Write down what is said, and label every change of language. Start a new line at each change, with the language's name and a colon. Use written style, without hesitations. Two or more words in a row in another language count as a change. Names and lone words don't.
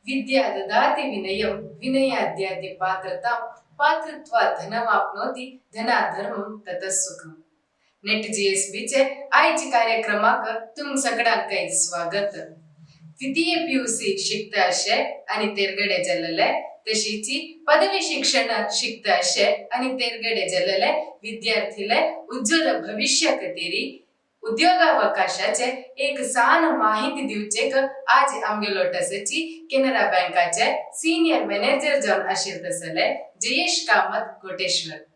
Sanskrit: विद्या ददाति विनयं विनयाद्याति पात्रतां पात्रत्वा धनमाप्नोति धनाधर्मं ततः सुखम्.
Konkani: नेट जीएसबीचे आयचे कार्यक्रमाक तुमक सगळ्यांक स्वागत. द्वितीय पीयूसी शिकता अशे आणि तेरगडे जाल्ले तशीची पदवी शिक्षण शिकता अशे आणि तेरगडे जाल्ले विद्यार्थीले उज्ज्वल भविष्य खातीर उद्योगावकाशाचे एक सान माहिती दिवचेक आज आमगेलो टसची केनरा बँकाचे
English: senior manager
Konkani: जावन आशिल्ले जयेश कामत कोटेश्वर.